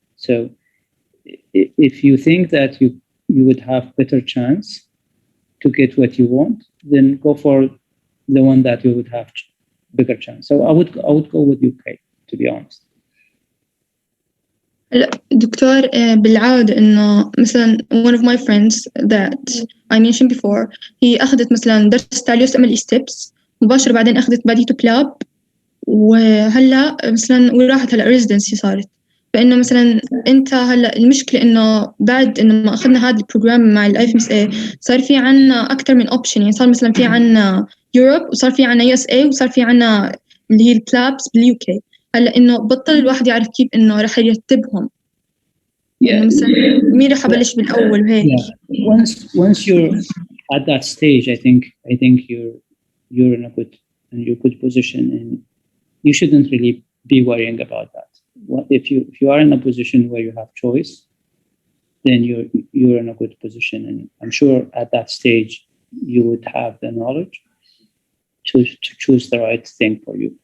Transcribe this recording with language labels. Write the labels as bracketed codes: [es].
[en] So if you think that you would have better chance to get what you want, then go for the one that you would have bigger chance. So I would go with UK, to be honest. [ar] لا دكتور بالعادة إنه مثلا [en] one of my friends that I mentioned before [ar] هي أخذت مثلا درس تاع USMLE steps مباشرة، بعدين أخذت بعديته بلاب، وهلا مثلا وراحت هلا residency صارت. فإنه مثلا أنت هلا المشكلة إنه بعد إنه ما أخذنا هذا البروجرام مع IFMSA صار في عنا أكتر من option. يعني صار مثلا في عنا Europe وصار في عنا USA وصار في عنا اللي هي البلابس بالUK. هلا إنه بطل الواحد يعرف كيف إنه رح يرتبهم. يعني مثلا مين رح أبلش بالأول وهيك. [en] Once you're at that stage, I think you're in a good position, and you shouldn't really be worrying about that. If you are in a position where you have choice, then you're in a good position, and I'm sure at that stage you would have the knowledge to choose the right thing for you.